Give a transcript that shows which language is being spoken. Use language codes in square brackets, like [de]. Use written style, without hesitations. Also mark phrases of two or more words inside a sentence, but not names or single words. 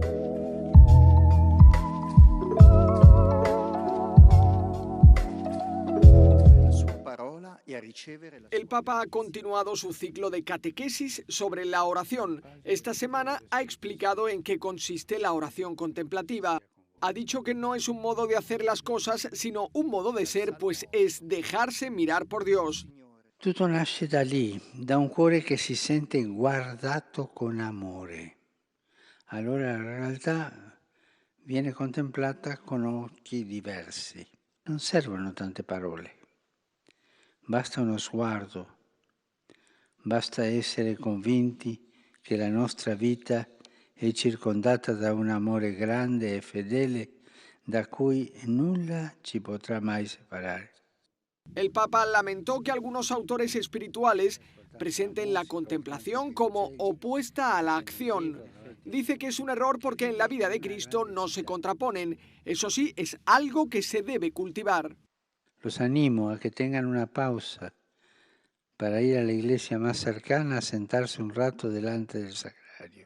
[es] El Papa ha continuado su ciclo de catequesis sobre la oración. Esta semana ha explicado en qué consiste la oración contemplativa. Ha dicho que no es un modo de hacer las cosas, sino un modo de ser, pues es dejarse mirar por Dios. [it] Tutto nasce da lì, da un cuore che si sente guardato con amore. Allora la realtà viene contemplata con occhi diversi. Non servono tante parole. Basta uno sguardo, basta essere convinti che la nostra vita è circondata da un amore grande e fedele da cui nulla ci potrà mai separare. [es] El Papa lamentó que algunos autores espirituales presenten la contemplación como opuesta a la acción. Dice que es un error porque en la vida de Cristo no se contraponen. Eso sí, es algo que se debe cultivar. Los animo a que tengan una pausa para ir a la iglesia más cercana a sentarse un rato delante del sagrario.